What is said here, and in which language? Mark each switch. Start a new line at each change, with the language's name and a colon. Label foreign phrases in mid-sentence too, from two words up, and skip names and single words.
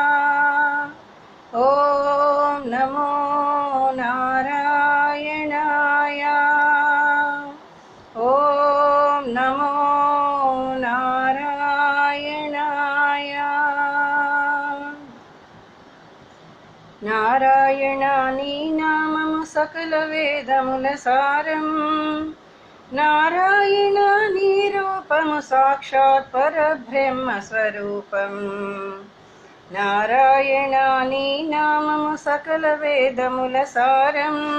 Sanskrit: ॐ नमो नारायणाय। ॐ नमो नारायणाय।
Telugu: నారాయణాని నామము సకల వేదముల సారం। నారాయణాని రూపము సాక్షాత్ పరబ్రహ్మ స్వరూపం। నారాయణాని నామము సకల వేదముల సారం।